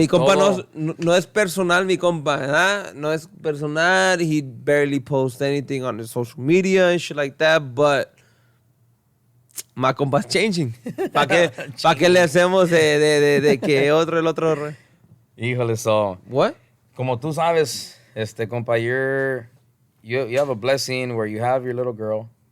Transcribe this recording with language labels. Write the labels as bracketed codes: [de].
[es] Mi compa no es personal, mi compa, ¿verdad? No es personal. [en] He barely posts anything on his social media and shit like that, but my compa's changing. [es] ¿Para qué le hacemos de que el otro? Híjole, so. [en] What? [es] Como tú sabes, [en] compa, you have a blessing where you have your little girl.